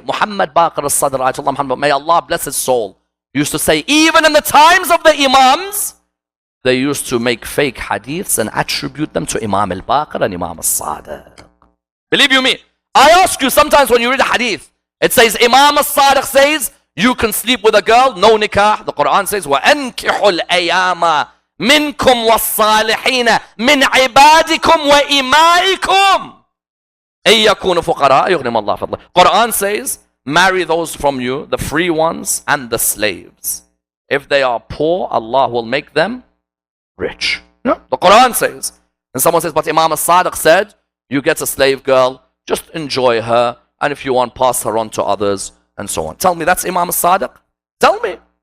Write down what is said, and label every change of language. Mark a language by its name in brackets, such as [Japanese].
[English] Muhammad Baqir al-Sadr, Ayatollah Muhammad, may Allah bless his soul, used to say, even in the times of the Imams, they used to make fake hadiths and attribute them to Imam al-Baqir and Imam al-Sadiq. Believe you me, I ask you sometimes when you read a hadith, it says Imam al-Sadiq says, you can sleep with a girl, no nikah. The Quran says, [Arabic] وَأَنْكِحُ الْأَيَامَ مِنْكُمْ وَالصَّالِحِينَ مِنْ عِبَادِكُمْ وَإِمَائِكُمْ إِن يَكُونُوا فُقَرَاءَ يُغْنِهِمُ اللَّهُ فَضْلَهُ. [English] Quran says, marry those from you, the free ones and the slaves. If they are poor, Allah will make them rich. Yeah, the Quran says. And someone says, but Imam al-Sadiq said, you get a slave girl, just enjoy her, and if you want, pass her on to others, and so on. Tell me, that's Imam al-Sadiq? Tell me.